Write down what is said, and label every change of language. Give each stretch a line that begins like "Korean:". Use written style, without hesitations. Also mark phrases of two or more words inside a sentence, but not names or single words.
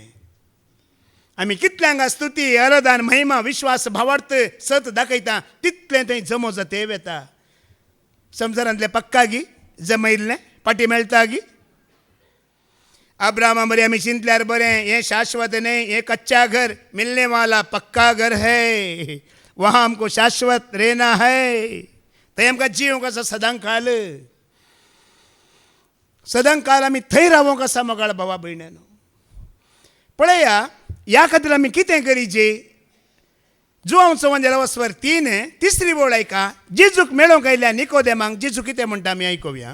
Konkani: आमी कितलें हांगा स्तुती, आराधन, महिमा, विश्वास, भावार्थ, सत दाखयता तितलें थंय जमो जाते येता. संवसारांतलें पक्का गी जमयल्लें फाटीं मेळटा गी. अब्रामा बरें आमी चिंतल्यार बरें. हें शाश्वत न्हय, हें कच्चा घर.
Hindi: मिलने वाला पक्का घर है, वहाँ हमको शाश्वत रहना है.
Konkani: थंय आमकां जिवंक आसा सदांकाळ. आमी थंय रावोंक आसा मोगाळ भावा भयणानो. पळया ह्या खातीर आमी कितें करीचे. जुवांव संवंदर वस्वर 3 तिसरी ओळ ऐका. जेजूक मेळोंक आयल्या निकोदेमाक जेजू कितें म्हणटा आमी आयकुया.